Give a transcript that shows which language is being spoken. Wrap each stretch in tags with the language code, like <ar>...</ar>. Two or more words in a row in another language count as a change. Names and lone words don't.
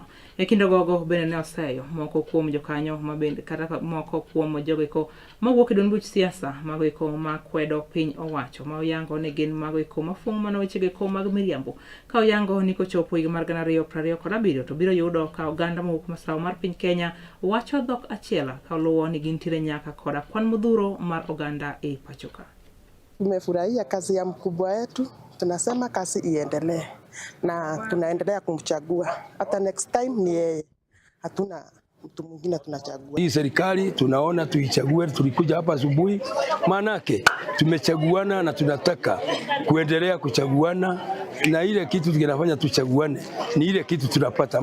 <luo>E kinde gogo bende ne oseyo moko kuom jokanyo mabende kata moko kuom jogo eko mawuok e duond buch siasa mago eko makwedo piny owacho ma oyango ni gin mago eko mafungo mano wechego eko mag miriambo ka oyango ni kochopo higa mar 2027 to biro yudo ka oganda mawuok masawa mar piny Kenya wacho dhok achiel ka luwo ni gintiere nyaka koda kwan modhuro mar oganda e pachoka.</luo> <sw>Tumefurahia kazi ya mkubwa wetu, tunasema kazi iendelee na tunaendelea kumchagua. Hata</sw> <en>next time</en> <sw>ni yeye, hatuna mtu mwingine tunachagua. Hii serikali tunaona tuichague, tulikuja hapa asubuhi manake tumechaguana na tunataka kuendelea kuchaguana, na ile kitu tunafanya tuchaguane ni ile kitu tunapata.</sw>